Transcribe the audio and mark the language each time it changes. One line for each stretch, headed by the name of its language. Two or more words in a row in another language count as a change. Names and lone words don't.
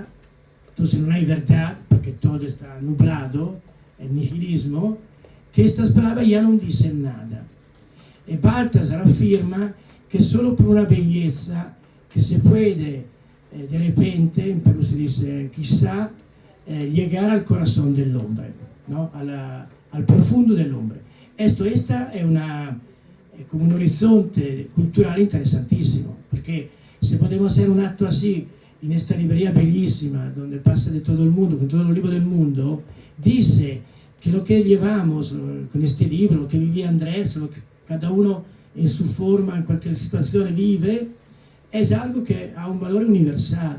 Spanish: Entonces no hay verdad, porque todo está nublado, el nihilismo, que estas palabras ya no dicen nada. Y Baltasar afirma que solo por una belleza que se puede de repente, en Perú se dice quizá, llegar al corazón del hombre, ¿no? al profundo del hombre. Esta
Italian: è come un horizonte culturale interessantissimo,
Spanish: perché se podemos hacer un acto así en esta librería bellísima, donde pasa de todo el mundo, con todos los libros del mundo, dice que lo que llevamos con este libro, lo que vivía Andrés, lo que cada uno en su forma, en cualquier situación vive, es algo que
Italian: ha un valore universal.